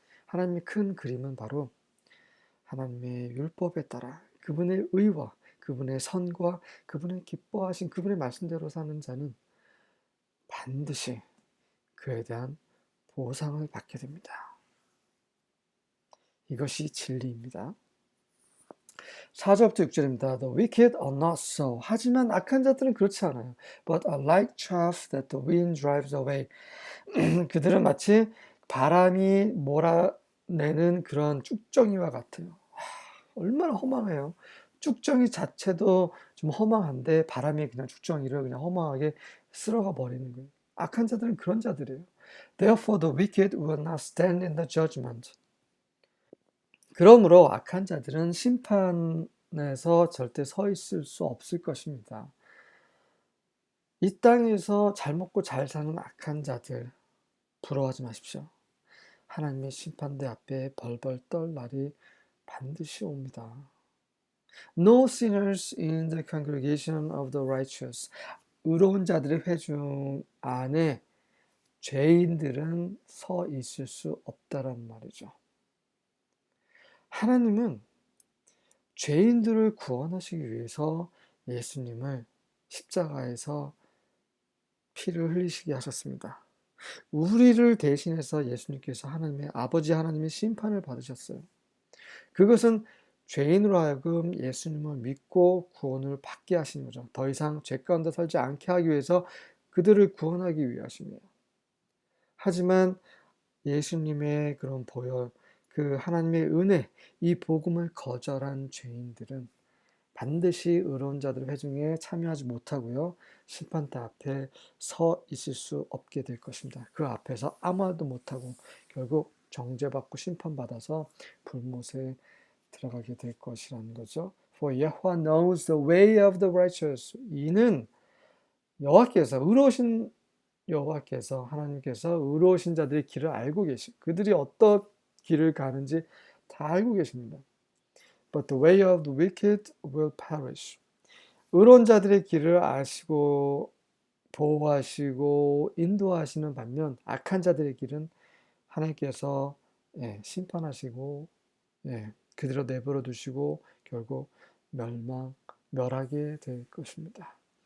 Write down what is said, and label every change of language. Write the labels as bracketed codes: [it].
[ko] 하나님의 큰 그림은 바로 하나님의 율법에 따라 그분의 의와 그분의 선과 그분의 기뻐하신 그분의 말씀대로 사는 자는 반드시 그에 대한 보상을 받게 됩니다. 이것이 진리입니다. 4절부터 6절입니다. [en] The wicked are not so. [ko] 하지만 악한 자들은 그렇지 않아요. [en] But are like chaff that the wind drives away. [ko] 그들은 마치 바람이 몰아내는 그런 쭉정이와 같아요. 얼마나 허망해요. 쭉정이 자체도 좀 허망한데 바람이 그냥 쭉정이를 그냥 허망하게 쓸어가 버리는 거예요. 악한 자들은 그런 자들이에요. [en] Therefore the wicked will not stand in the judgment. [ko] 그러므로 악한 자들은 심판에서 절대 서 있을 수 없을 것입니다. 이 땅에서 잘 먹고 잘 사는 악한 자들 부러워하지 마십시오. 하나님의 심판대 앞에 벌벌 떨 날이 반드시 옵니다. [en] No sinners in the congregation of the righteous. [ko] 의로운 자들의 회중 안에 죄인들은 서 있을 수 없다란 말이죠. 하나님은 죄인들을 구원하시기 위해서 예수님을 십자가에서 피를 흘리시게 하셨습니다. 우리를 대신해서 예수님께서 하나님의 아버지 하나님의 심판을 받으셨어요. 그것은 죄인으로 하여금 예수님을 믿고 구원을 받게 하신 거죠. 더 이상 죄 가운데 살지 않게 하기 위해서 그들을 구원하기 위하심이에요. 하지만 예수님의 그런 보혈, 그 하나님의 은혜, 이 복음을 거절한 죄인들은 반드시 의로운 자들의 회중에 참여하지 못하고요. 심판대 앞에 서 있을 수 없게 될 것입니다. 그 앞에서 아무 말도 못하고 결국 정죄받고 심판받아서 불못에 들어가게 될 것이라는 거죠. [en] For Yahweh knows the way of the righteous. [ko] 이는 여호와께서 의로우신 여호와께서 하나님께서 의로우신 자들의 길을 알고 계시고 그들이 어떤 길을 가는지 다 알고 계십니다. [en] But the way of the wicked will perish. [ko] 의로운 자들의 길을 아시고 보호하시고 인도하시는 반면 악한 자들의 길은 하나님께서 심판하시고 그대로 내버려 두시고 결국 멸하게 될 것입니다.